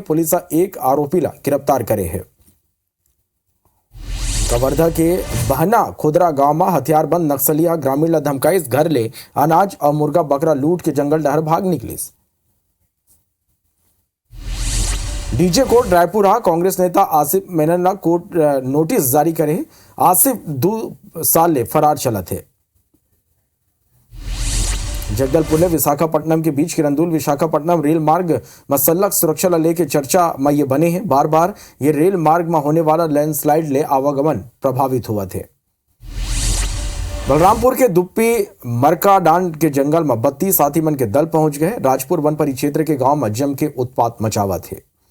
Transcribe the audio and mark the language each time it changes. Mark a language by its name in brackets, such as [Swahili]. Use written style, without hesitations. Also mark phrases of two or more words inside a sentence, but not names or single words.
[Chhattisgarhi] पुलिस एक आरोपी ला गिरफ्तार करे है। कवर्धा के बहना खुदरा गांव में हथियारबंद नक्सलिया ग्रामीण ला धमकाई घर ले अनाज और मुर्गा बकरा लूट के जंगल डहर भाग निकली। डीजे कोर्ट रायपुर कांग्रेस नेता आसिफ मेनन ना कोर्ट नोटिस जारी करे। आसिफ 2 साल ले फरार चला थे। जगदलपुर में विशाखापट्टनम के बीच किरंदुल विशाखापट्टनम रेल मार्ग मसल्लक सुरक्षा लेके चर्चा में ये बने हैं। बार बार ये रेल मार्ग में होने वाला लैंडस्लाइड ले आवागमन प्रभावित हुआ थे। बलरामपुर के दुप्पी मरकाडांड के जंगल में 32 हाथी मन के दल पहुंच गए। राजपुर वन परिक्षेत्र के गांव में जम के उत्पात मचावा थे।